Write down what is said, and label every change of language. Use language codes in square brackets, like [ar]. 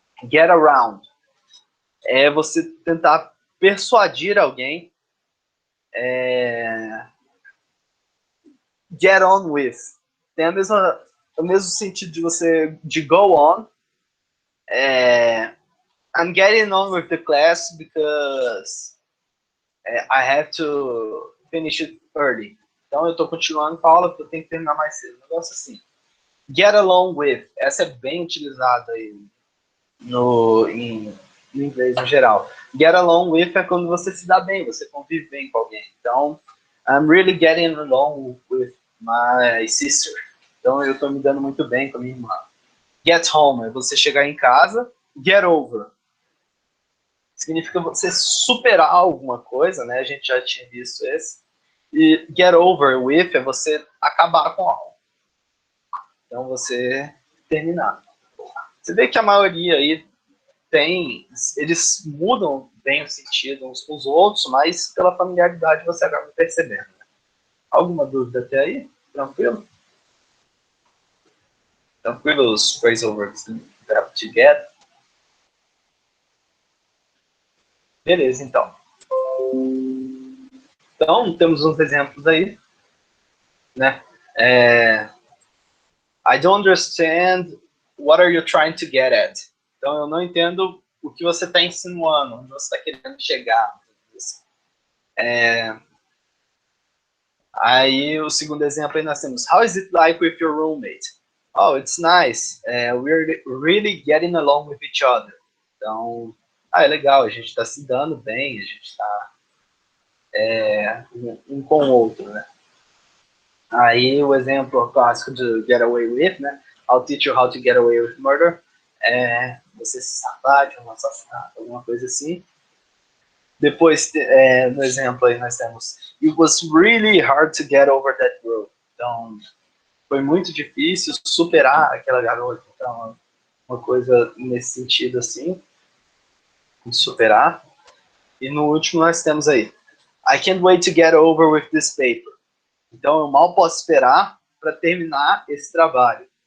[pt] Get around é você tentar persuadir alguém. Get on with tem o mesmo sentido de você de go on. [en] I'm getting on with the class because I have to finish it early. [pt] Então eu estou continuando com a aula porque eu tenho que terminar mais cedo. Um negócio assim. Get along with. Essa é bem utilizada aí no inglês no geral. Get along with é quando você se dá bem, você convive bem com alguém. [en] Então, I'm really getting along with my sister. [pt] Então eu estou me dando muito bem com a minha irmã. Get home é você chegar em casa. Get over significa você superar alguma coisa, né? A gente já tinha visto esse. E get over with é você acabar com algo. Então você terminar. Você vê que a maioria aí eles mudam bem o sentido uns com os outros, mas pela familiaridade você acaba percebendo. Né? Alguma dúvida até aí? Tranquilo? Tranquilo os phrasovers do verbo to get? Beleza, então. Então, temos uns exemplos aí, né? [en] I don't understand what are you trying to get at. [pt] Então, eu não entendo o que você está insinuando, onde você está querendo chegar. Aí o segundo exemplo aí nós temos: [en] How is it like with your roommate? Oh, it's nice. We're really getting along with each other. [pt] Então, é legal, a gente está se dando bem, a gente está um com o outro, né? Aí o exemplo clássico de get away with, né? [en] I'll teach you how to get away with murder. [pt] Você se safar de um assassinato, alguma coisa assim. Depois, no exemplo aí nós temos [en] It was really hard to get over that girl. [pt] Então, foi muito difícil superar aquela garota. Então, uma coisa nesse sentido assim, de superar. E no último nós temos aí [en] I can't wait to get over with this paper. [pt] Então, eu mal posso esperar para terminar esse trabalho.